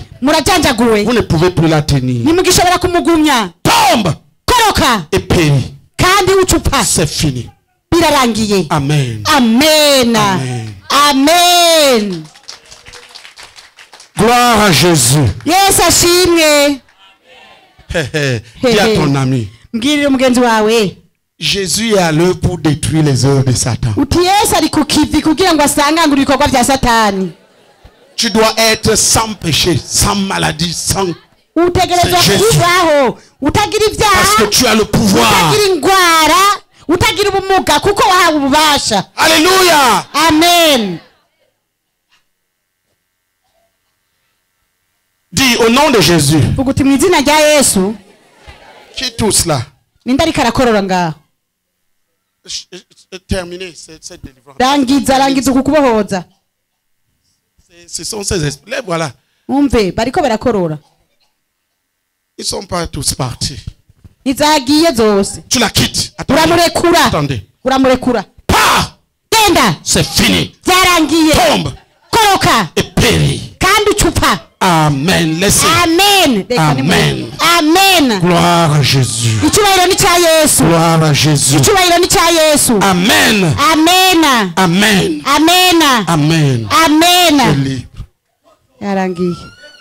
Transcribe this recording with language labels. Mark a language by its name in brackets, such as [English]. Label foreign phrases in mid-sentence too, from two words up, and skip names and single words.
[Rundi] murajanjaguwe [French] Vous ne pouvez plus la tenir. [Rundi] nimugishobora kumugumya [French] Tombe [Rundi] koroka [French] et périt. [Rundi] kandi ucupa [French] C'est fini. [Rundi] birarangiye [French] Amen. [Rundi] amen [French] Amen. [Rundi] amen [French] Gloire à Jésus. [Rundi] yesu ashimwe [French] Dis à ton ami. [Rundi] mbwirire mugenzi wawe [French] Jésus est à l'œuvre pour détruire les œuvres de Satan. [Rundi] uti yesu ari ku kivi kugira ngo asangangure ibikorwa bya satani [French] Tu dois être sans péché, sans maladie, sans... [Rundi] utegerezwa [French] C'est Jésus. [Rundi] kubaho utagira [French] Parce [Rundi] ibyaha [French] que tu as le pouvoir. [Rundi] utagira indwara utagira ubumuga kuko wahawe ububasha [French] Alléluia. [Rundi] amen [French] Dis au nom de Jésus. [Rundi] vuga uti mu izina rya yesu [French] Qui tout cela? [Rundi] ninde ariko arakorora ngaho [French] Terminé cette délivrance. [Rundi] rangiza uku kubohoza [French] Ce sont ces esprits. Les voilà. [Rundi] umve bariko barakorora [French] Ils sont pas tous partis. [Rundi] ntizagiye zose [French] Tu la quittes. Attendez. [Rundi] uramurekura [French] Attendez. [Rundi] uramurekura [French] Pars. [Rundi] genda [French] C'est fini. [Rundi] byarangiye [French] Tombe [Rundi] koroka [French] et péris. [Rundi] kandi ucupa [French] Amen. Laissez. [Rundi] amen Reka [French] Amen. [Rundi] amen [French] Gloire à Jésus. [Rundi] icyubahiro ni cya yesu [French] Gloire à Jésus. [Rundi] icyubahiro ni cya yesu [French] Amen. [Rundi] amen [French] Amen. [Rundi] amen [French] Amen. [Rundi] amen [French] Tu es libre. [Rundi] yarangiye